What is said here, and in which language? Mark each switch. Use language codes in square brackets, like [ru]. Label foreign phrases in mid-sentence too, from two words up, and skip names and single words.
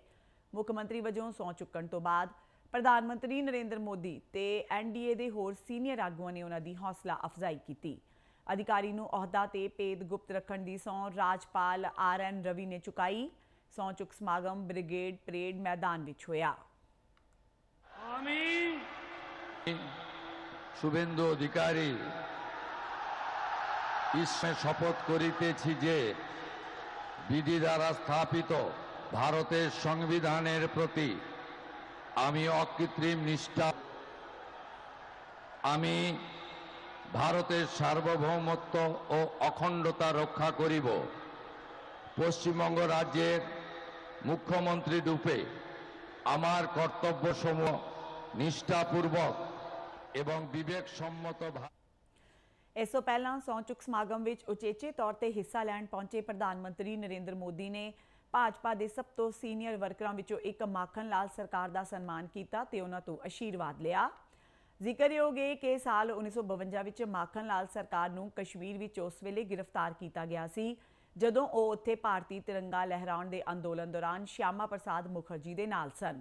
[pa] ਮੁੱਖ ਮੰਤਰੀ ਵਜੋਂ ਸਹੁੰ ਚੁੱਕਣ ਤੋਂ ਬਾਅਦ ਪ੍ਰਧਾਨ ਮੰਤਰੀ ਨਰਿੰਦਰ ਮੋਦੀ ਤੇ ਐਨਡੀਏ ਦੇ ਹੋਰ ਸੀਨੀਅਰ ਆਗੂਆਂ ਨੇ ਉਹਨਾਂ ਦੀ ਹੌਸਲਾ ਅਫਜ਼ਾਈ ਕੀਤੀ। ਅਧਿਕਾਰੀ ਨੂੰ ਅਹੁਦਾ ਤੇ ਭੇਦ ਗੁਪਤ ਰੱਖਣ ਦੀ ਸਹੁੰ ਰਾਜਪਾਲ RN ਰਵੀ ਨੇ ਚੁਕਾਈ। ਸਹੁੰ ਚੁੱਕ ਸਮਾਗਮ ਬ੍ਰਿਗੇਡ ਪਰੇਡ मैदान ਵਿੱਚ ਹੋਇਆ। [bn] শুভেন্দু অধিকারী ইসমে শপথ করিতেছি যে বিধি দ্বারা স্থাপিত ভারতের সংবিধানের প্রতি আমি অকৃত্রিম নিষ্ঠা আমি ভারতের সার্বভৌমত্ব ও অখণ্ডতা রক্ষা করিব। পশ্চিমবঙ্গ রাজ্যের মুখ্যমন্ত্রী রূপে আমার কর্তব্য সমূহ নিষ্ঠাপূর্বক এবং বিবেকসম্মত [pa] ਇਸ ਤੋਂ ਪਹਿਲਾਂ ਸਹੁੰ ਚੁੱਕ ਸਮਾਗਮ ਵਿੱਚ ਉਚੇਚੇ ਤੌਰ ਤੇ ਹਿੱਸਾ ਲੈਣ ਪਹੁੰਚੇ ਪ੍ਰਧਾਨ ਮੰਤਰੀ ਨਰਿੰਦਰ ਮੋਦੀ ਨੇ ਭਾਜਪਾ ਦੇ ਸਭ ਤੋਂ ਸੀਨੀਅਰ ਵਰਕਰਾਂ ਵਿੱਚੋਂ ਇੱਕ ਮਾਖਣ ਲਾਲ ਸਰਕਾਰ ਦਾ ਸਨਮਾਨ ਕੀਤਾ ਤੇ ਉਹਨਾਂ ਤੋਂ ਅਸ਼ੀਰਵਾਦ ਲਿਆ। ਜ਼ਿਕਰਯੋਗ ਹੈ ਕਿ ਸਾਲ 1952 ਵਿੱਚ ਮਾਖਣ ਲਾਲ ਸਰਕਾਰ ਨੂੰ ਕਸ਼ਮੀਰ ਵਿੱਚ ਉਸ ਵੇਲੇ ਗ੍ਰਿਫਤਾਰ ਕੀਤਾ ਗਿਆ ਸੀ ਜਦੋਂ ਉਹ ਉੱਥੇ ਭਾਰਤੀ ਤਿਰੰਗਾ ਲਹਿਰਾਉਣ ਦੇ ਅੰਦੋਲਨ ਦੌਰਾਨ ਸ਼ਿਆਮਾ ਪ੍ਰਸਾਦ ਮੁਖਰਜੀ ਦੇ ਨਾਲ ਸਨ।